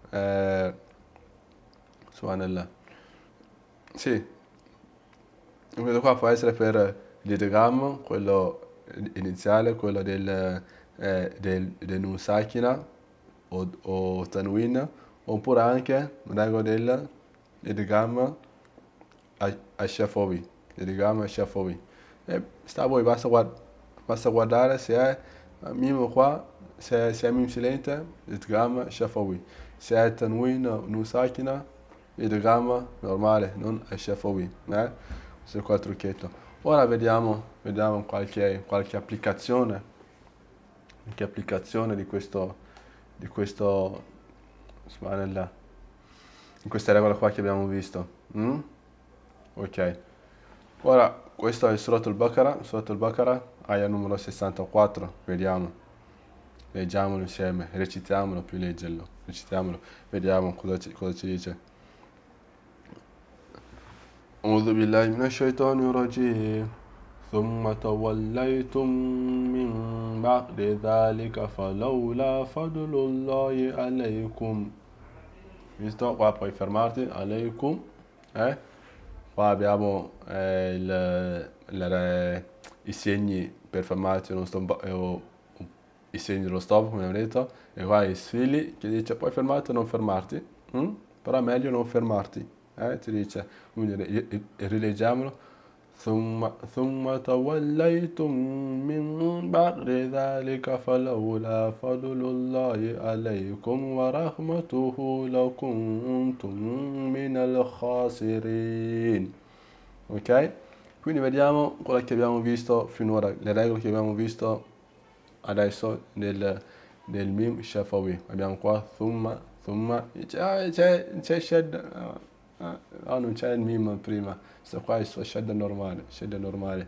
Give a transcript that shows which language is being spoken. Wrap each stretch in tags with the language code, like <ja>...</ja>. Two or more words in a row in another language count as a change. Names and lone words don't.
<it>subhanallah, sì, questo qua può essere per l'idgham, quello iniziale, quello del</it> <ar>نون ساكنة</ar> <it>o tanwin, oppure anche la regola dell'</it> <ar>الإدغام الشفوي,</ar> <it>e sta a voi, basta guardare se è mim qua, se è mim silente,</it> <ar>إدغام شفوي,</ar> <it>se è</it> <ar>تنوين نون ساكنة,</ar> <it>idgham normale, non al-shafawi, questo è qua il trucchetto. Ora vediamo qualche applicazione di questo, subhanallah, in questa regola qua che abbiamo visto. Ok, ora questo è il Surat al-Baqarah, ayah numero 64, vediamo, leggiamolo insieme, recitiamolo, più leggerlo, recitiamolo, vediamo cosa ci dice.</it> <ar>أعوذ بالله من الشيطان الرجيم ثم توليتم من بعد ذلك فلولا فضل الله عليكم.</ar> <it>Visto? Qua puoi fermarti, alaikum, qua abbiamo i segni per fermarti, i segni dello stop, come abbiamo detto, e qua i sfili che dice puoi fermarti o non fermarti, però è meglio non fermarti, ti dice, quindi rileggiamolo.</it> <ar>ثم توليتم من بعد ذلك فلولا فضل الله عليكم ورحمته لكنتم من الخاسرين.</ar> <it>Ok? Quindi vediamo quello che abbiamo visto finora, le regole che abbiamo visto adesso nel</it> <ar>ميم شفوي.</ar> <it>Abbiamo qua thumma, c'è shadda, non c'è il mim prima, questo qua è il suo shadda normale.</it>